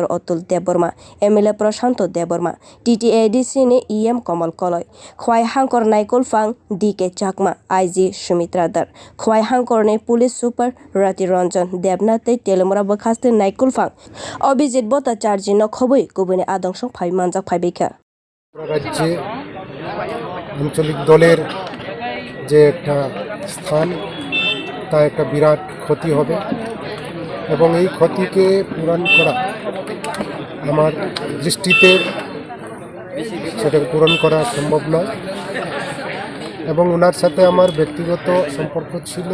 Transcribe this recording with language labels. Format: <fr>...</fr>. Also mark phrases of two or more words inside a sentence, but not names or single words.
<trp>Atul Deborma, MLA Prashanto Deborma, TTADC ni EM Kamal Koloi. Khwai Hankor Naikul Fang DK Chakma, IG Sumitra Dar. Khwai Hankor ni</trp> <en>Police Super</en> <trp>Rati Ranjan Debnate Telemora Bakhaste Naikul Fang. Obijit Bota Charji no Khobui Kubuni Adongshong Phai Manjak Phaibika.</trp> <bn>রাজ্যে আঞ্চলিক দলের যে একটা স্থান তা একটা বিরাট ক্ষতি হবে এবং এই ক্ষতিকে পূরণ করা আমার দৃষ্টিতে সেটা পূরণ করা সম্ভব নয় এবং ওনার সাথে আমার ব্যক্তিগত সম্পর্ক ছিল।</bn>